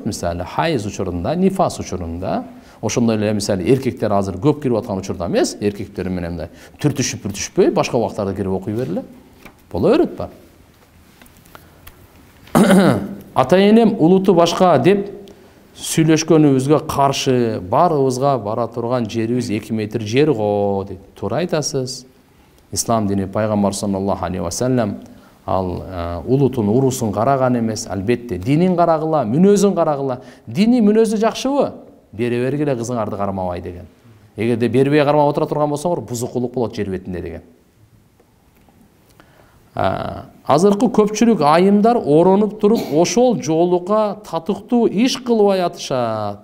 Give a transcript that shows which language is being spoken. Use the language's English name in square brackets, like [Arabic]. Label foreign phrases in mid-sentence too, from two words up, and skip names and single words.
[Kyrgyz] Мисалы, хайыз учурунда, нифас учурунда. Ошондой эле мисалы эркектер азыр көп кирип аткан учурда эмес, эркектер менен мындай түртүшүп, башка убактарда кирип окуй бергиле. Боло берет ба? Ата-энем улуту башка деп сүйлөшкөнүбүзгө каршы, барыбызга бара турган жерибиз 2 метр жер го дейт. Туура айтасыз. Ислам дини пайгамбар [Arabic] صلى الله عليه وسلم [Kyrgyz] ал улутун урусун караган эмес, албетте динин карагыла, мүнөзүн карагыла. Дини мүнөзү жакшыбы? Бере бергиле кызыңарды кармабай деген. Эгерде бербей кармап отура турган болсоңор, бузукулук болот жер бетинде деген. Азыркы көпчүлүк айымдар оронуп туруп, ошол жолука татыктуу иш кылбай атышат.